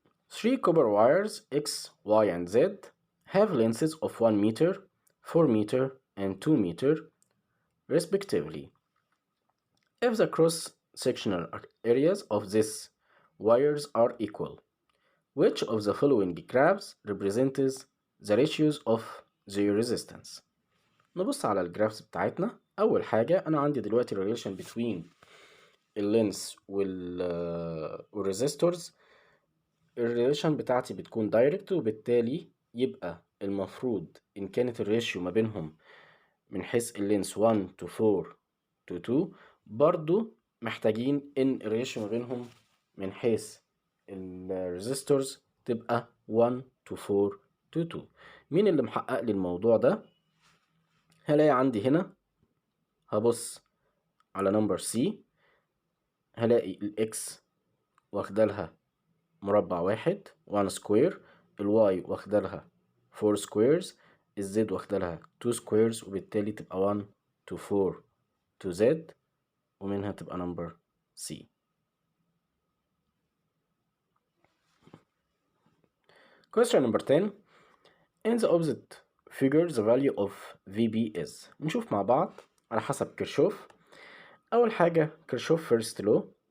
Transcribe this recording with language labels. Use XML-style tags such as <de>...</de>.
<en>3 copper wires X, Y, and Z have lengths of 1 meter, 4 meter, and 2 meter, respectively. If the cross-sectional areas of these wires are equal, which of the following graphs represents the ratios of their resistance؟</en> <ar>نبص على الجرافز بتاعتنا. أول حاجة أنا عندي دلوقتي</ar> <en>relation between</en> <ar>اللينس والريزيستورز. الريليشن بتاعتي بتكون دايركت، وبالتالي يبقى المفروض إن كانت الريشيو ما بينهم من حيث اللينس</ar> <en>1 to 4 to 2،</en> <ar>برضو محتاجين إن الريشيو ما بينهم من حيث الريزيستورز تبقى 1 to 4 to 2. مين اللي محقق لي الموضوع ده؟ هلاقي عندي هنا، هبص على نمبر سي، هلاقي الاكس واخدالها مربع واحد 1 سكوير، الواي واخدالها 4 سكويرز، الزد واخدالها 2 سكويرز، وبالتالي تبقى</ar> <en>1 to 4 to z،</en> <ar>ومنها تبقى نمبر سي.</ar> <en>Question number 10. In the opposite figure the value of VB is.</en> <ar>نشوف مع بعض على حسب كيرشوف. أول حاجة كيرشوف</ar> <en>first law.</en>